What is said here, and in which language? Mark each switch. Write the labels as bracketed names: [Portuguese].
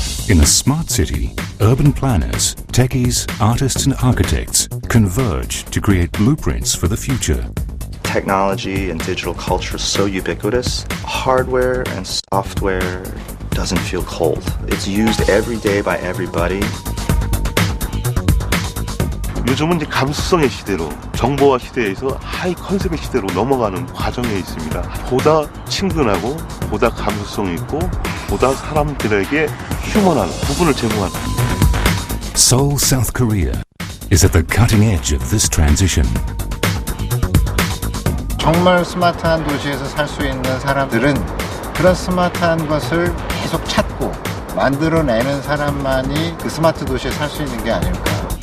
[English] In a smart city, urban planners, techies, artists and architects converge to create blueprints for the future. Technology and digital culture is so ubiquitous. Hardware and software doesn't feel cold. It's used every day by everybody. [Korean] 요즘은 이제 감수성의 시대로, 정보화 시대에서 하이 컨셉의 시대로 넘어가는 과정에 있습니다. 보다 친근하고, 보다 감수성 있고, 보다 사람들에게 휴먼한 부분을 제공하는. [English] Seoul, South Korea is at the cutting edge of this transition. [Korean] 정말 스마트한 도시에서 살 수 있는 사람들은 그런 스마트한 것을 계속 찾고 만들어내는 사람만이 그 스마트 도시에 살 수 있는 게 아닐까.